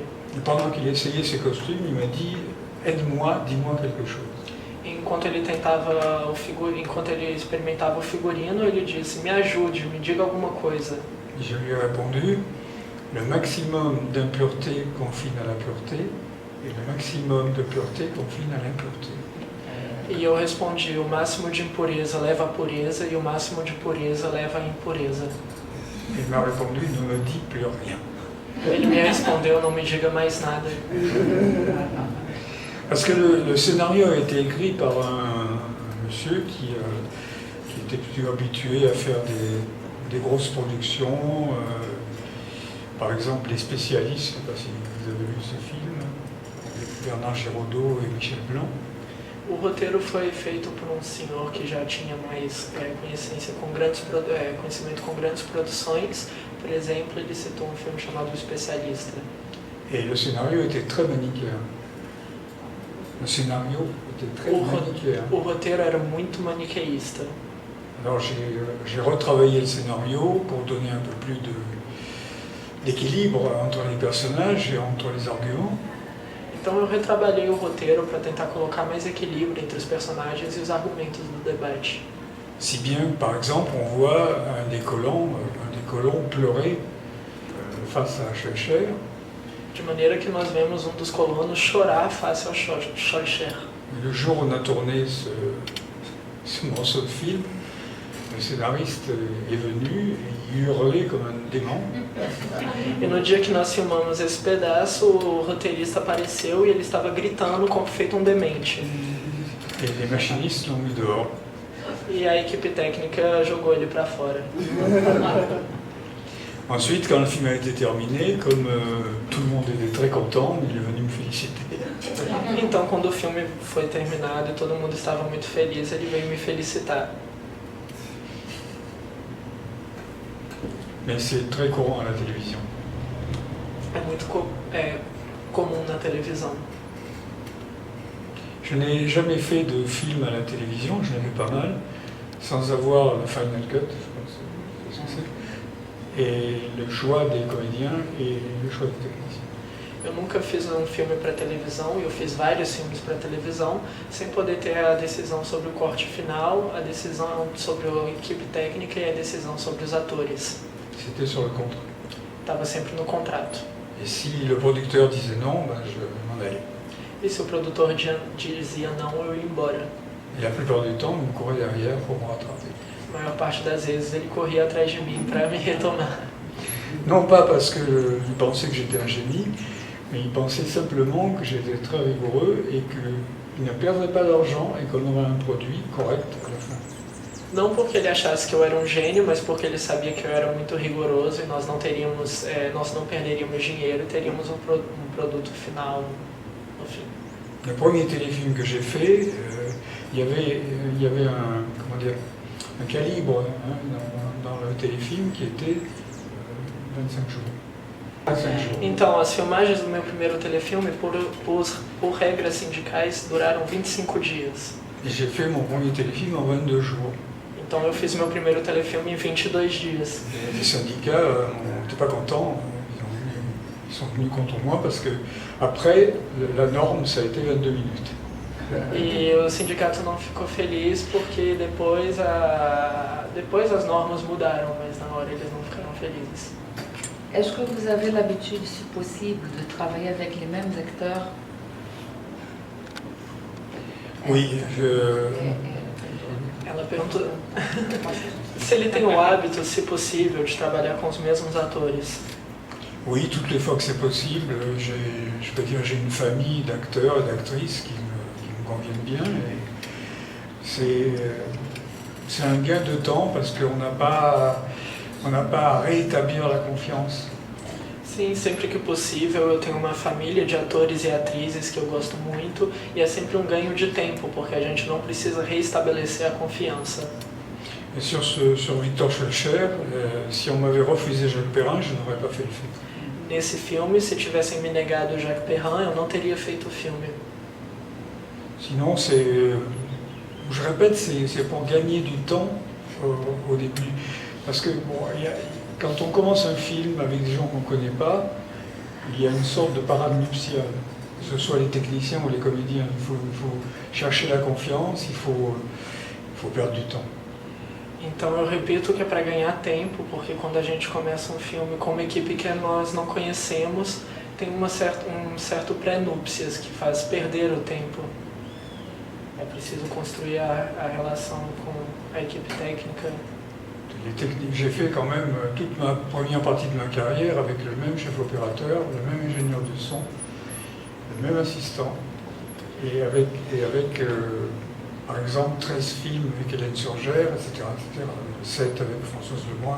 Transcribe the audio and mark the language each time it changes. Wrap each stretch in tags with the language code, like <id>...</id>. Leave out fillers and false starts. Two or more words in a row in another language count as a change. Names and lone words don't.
<fr>Et pendant qu'il essayait ses costumes, il m'a dit « Aide-moi, dis-moi quelque chose ».</fr> <pt>Enquanto ele experimentava o figurino, ele disse: me ajude, me diga alguma coisa.</pt> <fr>Et je lui ai répondu « Le maximum d'impureté confine à la pureté, et le maximum de pureté confine à l'impureté ».</fr> <pt>E eu respondi: o máximo de impureza leva à pureza e o máximo de pureza leva à impureza.</pt> <fr>Il m'a répondu « Ne me dis plus rien ».</fr> <pt>Ele me respondeu: não me diga mais nada.</pt> <fr>Parce que le scénario a été écrit par un monsieur qui était plutôt habitué à faire des grosses productions. Par exemple, Les Spécialistes, je ne sais pas si vous avez vu ce film, avec Bernard Giraudot et Michel Blanc.</fr> <pt>O roteiro foi feito por um senhor que já tinha mais conhecimento com grandes produções. Por exemplo, ele citou um filme chamado O Especialista.</pt> <fr>Et le scénario était très manichéen. Le scénario était très manichéen.</fr> <pt>O roteiro era muito maniqueísta.</pt> <fr>Alors j'ai retravaillé le scénario pour donner un peu plus d'équilibre entre les personnages et entre les arguments.</fr> <pt>Então eu retrabalhei o roteiro para tentar colocar mais equilíbrio entre os personagens e os argumentos do debate.</pt> <fr>Si bien que, par exemple, on voit un des colons pleurer face à Schleicher.</fr> <pt>De maneira que nós vemos um dos colonos chorar face ao Schleicher.</pt> <fr>Le jour où on a tourné ce morceau de film, le scénariste est venu et il hurlait comme un démon.</fr> <pt>E no dia que nós filmamos esse pedaço, o roteirista apareceu e ele estava gritando como feito um demente.</pt> <fr>Et les machinistes l'ont mis dehors.</fr> <pt>E a equipe técnica jogou ele para fora.</pt> <fr>Ensuite, quand le film a été terminé, comme tout le monde était très content, il est venu me féliciter.</fr> <pt>Então, quando o filme foi terminado e todo mundo estava muito feliz, ele veio me felicitar.</pt> <fr>Mais c'est très courant à la télévision.</fr> <pt>É muito comum na televisão.</pt> <fr>Je n'ai jamais fait de film à la télévision, je l'ai fait pas mal, sans avoir le</fr> <en>Final Cut,</en> <fr>je pense que c'est ce que c'est, et le choix des comédiens et le choix des techniciens.</fr> <pt>Eu nunca fiz um filme para televisão, e eu fiz vários filmes para televisão, sem poder ter a decisão sobre o corte final, a decisão sobre a equipe técnica e a decisão sobre os atores.</pt> <fr>C'était sur le contrat.</fr> <pt>Estava sempre no contrato.</pt> <fr>Et si le producteur disait non, ben je m'en allais.</fr> <pt>E se o produtor dizia não, eu ia embora.</pt> <fr>Et la plupart du temps, il me courait derrière pour me rattraper.</fr> <pt>A maior parte das vezes ele corria atrás de mim para me retomar.</pt> <fr>Non pas parce qu'il pensait que j'étais un génie, mais il pensait simplement que j'étais très rigoureux et qu'il ne perdrait pas d'argent et qu'on aurait un produit correct à la fin.</fr> <pt>Não porque ele achasse que eu era um gênio, mas porque ele sabia que eu era muito rigoroso e nós não perderíamos dinheiro e teríamos um produto final no fim.</pt> <fr>Le premier téléfilm que j'ai fait, il y avait un calibre dans le téléfilm qui était 25 jours. 25 jours.</fr> <pt>Então, as filmagens do meu primeiro telefilme, por regras sindicais, duraram 25 dias.</pt> <fr>Et j'ai fait mon premier téléfilm en 22 jours.</fr> <pt>Então, eu fiz meu primeiro telefilme em 22 dias.</pt> <fr>Et les syndicats n'étaient pas contents, ils sont venus contre moi parce que après la norme, ça a été 22 minutes.</fr> <pt>E o sindicato não ficou feliz porque depois as normas mudaram, mas na hora eles não ficaram felizes.</pt> <fr>Est-ce que vous avez l'habitude, si possible, de travailler avec les mêmes acteurs? Oui,</fr> <pt>Ela perguntou se ele tem o hábito, se possível, de trabalhar com os mesmos atores.</pt> <fr>oui, toutes les fois que c'est possible, je peux dire j'ai une famille d'acteurs et d'actrices qui me conviennent bien. Et c'est un gain de temps parce qu'on n'a pas à rétablir la confiance.</fr> <pt>Sim, sempre que possível eu tenho uma família de atores e atrizes que eu gosto muito e é sempre um ganho de tempo, porque a gente não precisa reestabelecer a confiança.</pt> <fr>Et sur Victor Schœlcher, si on m'avait refusé Jacques Perrin, je n'aurais pas fait le film.</fr> <pt>Nesse filme, se tivessem me negado o Jacques Perrin, eu não teria feito o filme.</pt> <fr>Sinon, je répète, c'est pour gagner du temps au début. Parce que bon, quand on commence un film avec des gens qu'on ne connaît pas, il y a une sorte de parade nuptiale, que ce soit les techniciens ou les comédiens. Il faut chercher la confiance, il faut perdre du temps.</fr> <pt>Então eu repito que é para ganhar tempo, porque quando a gente começa um filme com uma equipe que nós não conhecemos, tem um certo pré-núpcias que faz perder o tempo. É preciso construire a relação com a equipe técnica.</pt> <fr>J'ai fait quand même toute ma première partie de ma carrière avec le même chef opérateur, le même ingénieur de son, le même assistant, et avec par exemple 13 films avec Hélène Surgère, etc., 7 avec Françoise Lemoine.</fr>